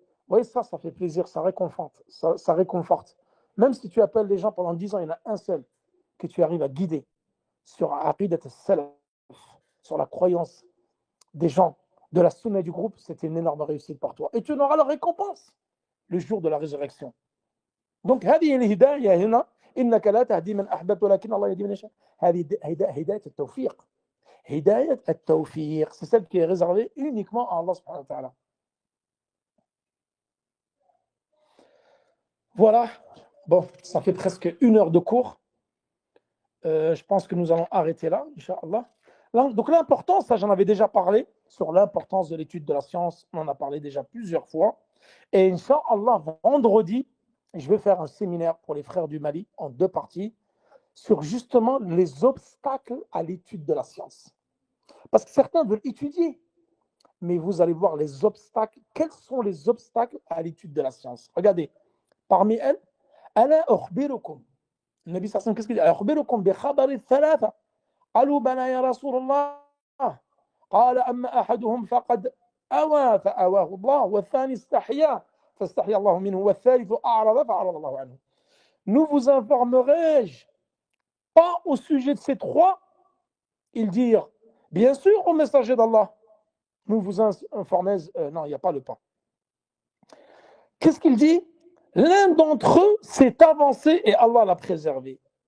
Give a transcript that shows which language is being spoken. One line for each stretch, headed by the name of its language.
French: Vous voyez, ça fait plaisir, ça réconforte, ça réconforte. Même si tu appelles les gens pendant 10 ans, il y en a un seul que tu arrives à guider sur Aqidat al-salaf, sur la croyance des gens, de la sunna du groupe, c'était une énorme réussite pour toi. Et tu auras la récompense le jour de la résurrection.
Arabic: Donc, هذه الهداية هنا إنك لا تهدي من أحببت ولكن الله يهدي من يشاء. هذه هداية التوفيق.
French: هداية التوفيق, c'est celle qui est réservée uniquement à Allah subhanahu wa ta'ala. Voilà. Bon, ça fait presque 1 heure de cours. Je pense que nous allons arrêter là, Inch'Allah. Donc l'importance, ça j'en avais déjà parlé, sur l'importance de l'étude de la science, on en a parlé déjà plusieurs fois. Et Inch'Allah, vendredi, je vais faire un séminaire pour les frères du Mali en 2 parties sur justement les obstacles à l'étude de la science. Parce que certains veulent étudier, mais vous allez voir les obstacles. Quels sont les obstacles à l'étude de la science? Regardez, parmi elles,
Arabic: Ala ukhbirukum.
French: Le Nabi sallallahu alayhi wa sallam, qu'est-ce qu'il dit?
Arabic: Ukhbirukum bi khabari thalatha. قالوا بلى يا رسول الله قال أما أحدهم فقد أوى فأواه الله والثاني استحيا فاستحيا الله منه والثالث أعرض فأعرض الله عنه.
French: Nous vous informerai-je pas au sujet de ces 3? Ils dirent bien sûr au messager d'Allah. Nous vous informez, non, il n'y a pas le pas. Qu'est-ce qu'il dit? L'un d'entre eux s'est avancé et Allah l'a préservé.